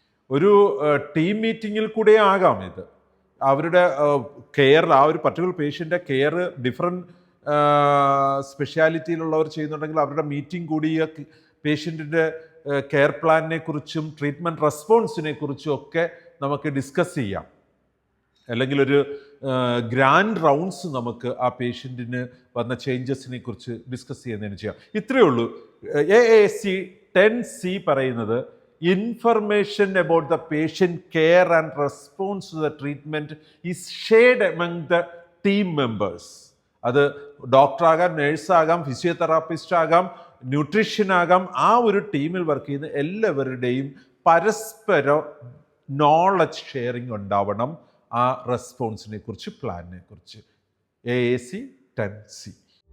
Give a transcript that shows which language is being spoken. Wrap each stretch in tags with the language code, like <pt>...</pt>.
<ml>ഒരു ടീം മീറ്റിങ്ങിൽ കൂടെ ആകാം ഇത്. അവരുടെ കെയർ, ആ ഒരു പർട്ടിക്കുലർ പേഷ്യൻ്റെ കെയർ ഡിഫറെൻറ്റ് സ്പെഷ്യാലിറ്റിയിലുള്ളവർ ചെയ്യുന്നുണ്ടെങ്കിൽ അവരുടെ മീറ്റിംഗ് കൂടി പേഷ്യൻറ്റിൻ്റെ കെയർ പ്ലാനിനെ കുറിച്ചും ട്രീറ്റ്മെൻറ്റ് റെസ്പോൺസിനെ കുറിച്ചും ഒക്കെ നമുക്ക് ഡിസ്കസ് ചെയ്യാം. അല്ലെങ്കിൽ ഒരു ഗ്രാൻഡ് റൗണ്ട്സ് നമുക്ക് ആ പേഷ്യൻറ്റിന് വന്ന ചേഞ്ചസിനെ കുറിച്ച് ഡിസ്കസ് ചെയ്യുന്നതിന് ചെയ്യാം. ഇത്രയേ ഉള്ളൂ.</ml> <en>AAC 10C</en> <ml>പറയുന്നത്</ml> <en>information about the patient care and response to the treatment is shared among the team members.</en> <ml>അത് ഡോക്ടറാകാം, നേഴ്സാകാം, ഫിസിയോതെറാപ്പിസ്റ്റ് ആകാം, ന്യൂട്രീഷ്യൻ ആകാം. ആ ഒരു ടീമിൽ വർക്ക് ചെയ്യുന്ന എല്ലാവരുടെയും പരസ്പരം നോളജ് ഷെയറിംഗ് ഉണ്ടാവണം ആ റെസ്പോൺസിനെ കുറിച്ച്, പ്ലാനിനെ കുറിച്ച്. AAC 10C.</ml>